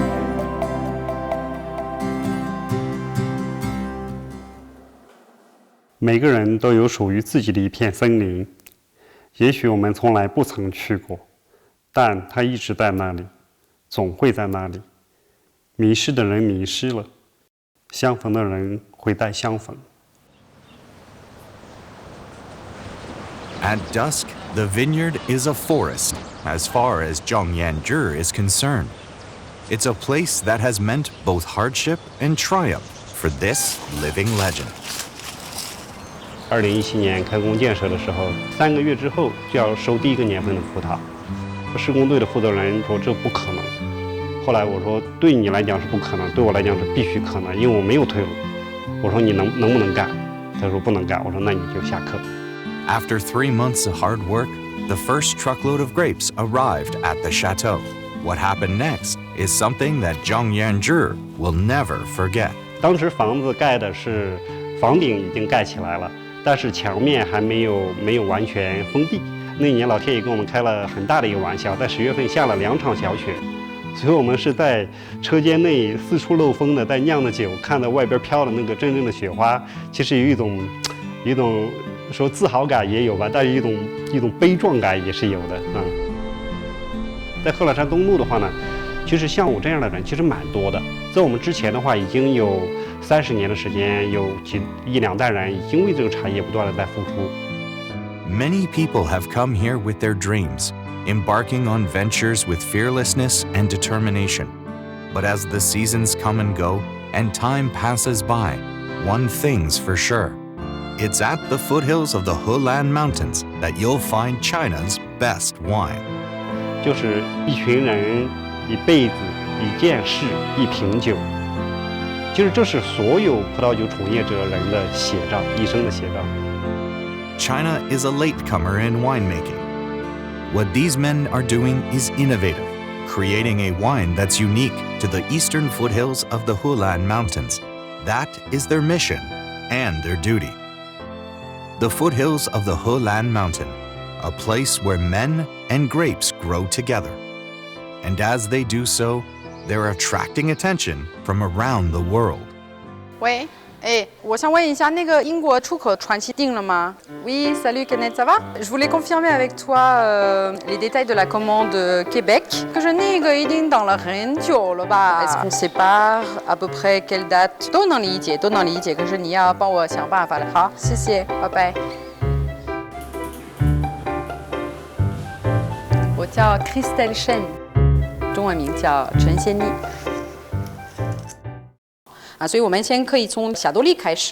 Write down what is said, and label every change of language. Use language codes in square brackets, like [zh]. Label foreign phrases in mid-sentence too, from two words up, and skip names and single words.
[zh] 每个人都有属于自己的一片森林，也许我们从来不曾去过，但它一直在那里，总会在那里。迷失的人迷失了，相逢的人会再相逢。 [en] At dusk, the vineyard is a forest, as far as Zheng Yanzhi is concerned. It's a place that has meant both hardship and triumph for this living legend. [zh] 2017 年开工建设的时候，3个月之后就要收第一个年份的葡萄。施工队的负责人说这不可能。后来我说对你来讲是不可能，对我来讲是必须可能，因为我没有退路。我说你能不能干？他说不能干。我说那你就下课。 [en] After 3 months of hard work, the first truckload of grapes arrived at the chateau. What happened next is something that Zheng Yanzhi will never forget. [zh] 当时房子盖的是房顶已经盖起来了，但是墙面还没有完全封闭。那一年老天爷跟我们开了很大的一个玩笑，在10月份下了2场小雪，所以我们是在车间内四处漏风的在酿的酒，看到外边飘的那个阵阵的雪花，其实有一种说自豪感也有吧，但是一种悲壮感也是有的啊。在贺老山东路的话呢，其实像我这样的人其实蛮多的，在我们之前的话已经有30年的时间，有1、2代人已经为这个产业不断的在付出。 [en] Many people have come here with their dreams, embarking on ventures with fearlessness and determination. But as the seasons come and go, and time passes by, one thing's for sure. It's at the foothills of the Helan Mountains that you'll find China's best wine. [zh] 就是一群人一辈子一件事，一瓶酒，就是这是所有葡萄酒从业者人的写照，一生的写照。 [en] China is a latecomer in winemaking. What these men are doing is innovative, creating a wine that's unique to the eastern foothills of the Helan Mountains. That is their mission and their duty. The foothills of the Helan Mountain, a place where men and grapes grow together. And as they do so, they're attracting attention from around the world. [zh] 喂，我想问一下，那个英国出口传奇定了吗 ？ [fr] Oui, salut, Kenneth, ça va? Je voulais confirmer avec toi les détails de la commande Québec. [zh] 可是那个一定等了很久了吧 [fr] ？Est-ce qu'on sépare à peu près quelle date？ [zh] 都能理解，都能理解。可是你要帮我想办法了。好，谢谢，拜拜。我叫 Christelle Shen， 中文名叫陈仙妮。所以我们先可以从霞多丽开始。